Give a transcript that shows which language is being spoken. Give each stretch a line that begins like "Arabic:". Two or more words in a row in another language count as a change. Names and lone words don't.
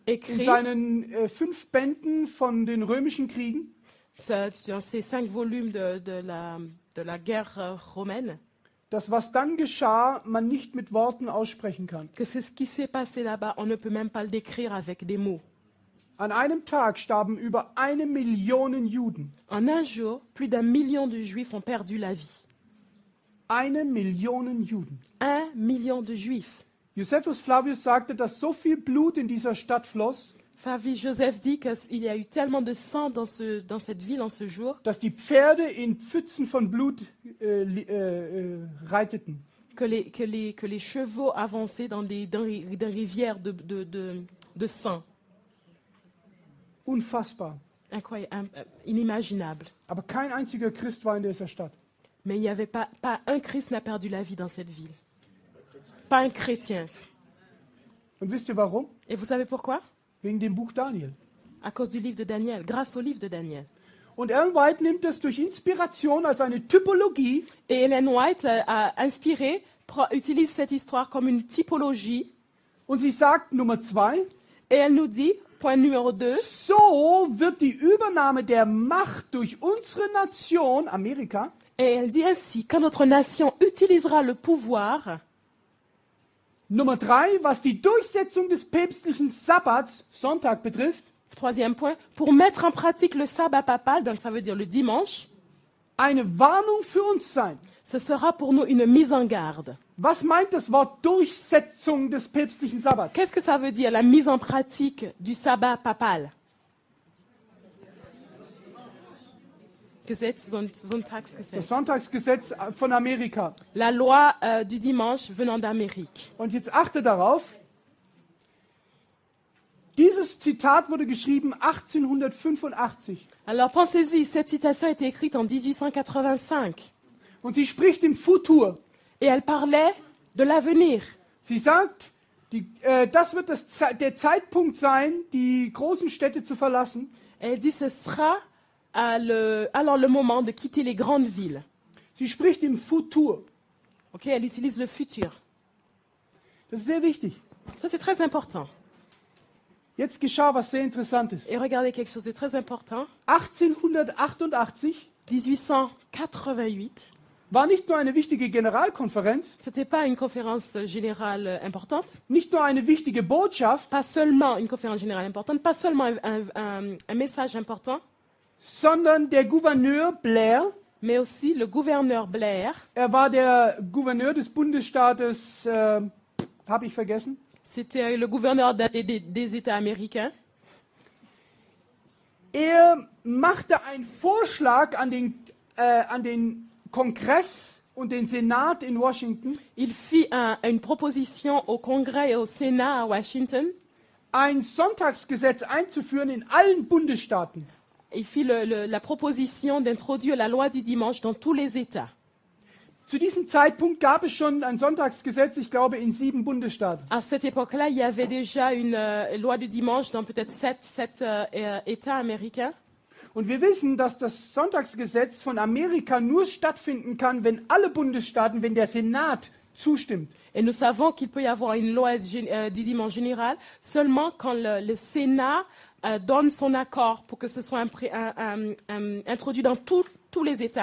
French: écrit
German: seinen 5 Bänden von den römischen Kriegen,
French: dans ces 5 volumes de la guerre romaine,
German: dass was dann geschah, man nicht mit Worten aussprechen kann.
French: que ce qui s'est passé là-bas, on ne peut même pas le décrire avec des mots.
German: An einem Tag starben über 1 Million Juden.
French: En un jour, plus d'1 million de Juifs ont perdu la vie.
German: 1 Million Juden.
French: 1 million de Juifs.
German: Josephus Flavius sagte, dass so viel Blut in dieser Stadt floss,
French: Flavius Joseph dit qu'il y a eu tellement de sang dans cette ville en ce jour
German: dass die Pferde in Pfützen von Blut reiteten.
French: que les chevaux avançaient dans des rivières de sang.
German: Unfassbar.
French: Incroyable, inimaginable.
German: Aber kein einziger Christ war in dieser Stadt.
French: Mais il n'y avait pas un Christ n'a perdu la vie dans cette ville. Pas un chrétien.
German: Und wisst ihr warum?
French: Et vous savez pourquoi?
German: Wegen dem Buch Daniel.
French: À cause du livre de Daniel, grâce au livre de Daniel.
German: Und Ellen White nimmt das durch Inspiration als eine Typologie,
French: Et Ellen White a inspiré, utilise cette histoire comme une typologie.
German: und sie sagt Nummer 2,
French: Et elle nous dit, Point numéro 2.
German: So wird die Übernahme der Macht durch unsere Nation, Amerika,
French: Et elle dit ainsi, quand notre nation utilisera le pouvoir,
German: Nummer 3, was die Durchsetzung des päpstlichen Sabbats, Sonntag, betrifft,
French: troisième point, pour mettre en pratique le sabbat papal, donc ça veut dire le dimanche,
German: eine Warnung für uns sein.
French: ce sera pour nous une mise en garde.
German: Was meint das Wort Durchsetzung des päpstlichen Sabbats?
French: Qu'est-ce que ça veut dire, la mise en pratique du sabbat papal?
German: Das Sonntagsgesetz. Sonntagsgesetz von Amerika.
French: La loi du dimanche venant d'Amérique.
German: Und jetzt achte darauf, dieses Zitat wurde geschrieben 1885
French: Alors pensez-y, cette citation a été écrite en 1885
German: und sie spricht im Futur.
French: et elle parlait de l'avenir.
German: Sie sagt, das wird der Zeitpunkt sein, die großen Städte zu verlassen.
French: Elle dit ce sera alors le moment de quitter les grandes villes.
German: Sie spricht im Futur.
French: Okay, elle utilise le futur.
German: Das ist sehr wichtig.
French: Ça c'est très important.
German: Jetzt geschah was sehr Interessantes.
French: Et regardez quelque chose de très important.
German: 1888
French: 1888,
German: war nicht nur eine wichtige Generalkonferenz,
French: c'était pas une conférence générale importante,
German: nicht nur eine wichtige Botschaft,
French: pas seulement une conférence générale importante, pas seulement un message important,
German: sondern der Gouverneur Blair,
French: mais aussi le gouverneur Blair,
German: war der Gouverneur des Bundesstaates, habe ich vergessen,
French: c'était le gouverneur des États américains.
German: machte einen Vorschlag an den Kongress und den Senat in Washington,
French: Il fit une proposition au Congrès et au Sénat à Washington.
German: ein Sonntagsgesetz einzuführen in allen Bundesstaaten.
French: Il fit la proposition d'introduire la loi du dimanche dans tous les États.
German: Zu diesem Zeitpunkt gab es schon ein Sonntagsgesetz, ich glaube, in 7 Bundesstaaten.
French: À cette époque-là, il y avait déjà une loi du dimanche dans peut-être 7 États américains.
German: Und wir wissen, dass das Sonntagsgesetz von Amerika nur stattfinden kann, wenn alle Bundesstaaten, wenn der Senat zustimmt.
French: Et nous savons qu'il peut y avoir une loi du dimanche général seulement quand le Sénat donne son accord pour que ce soit introduit dans tous les États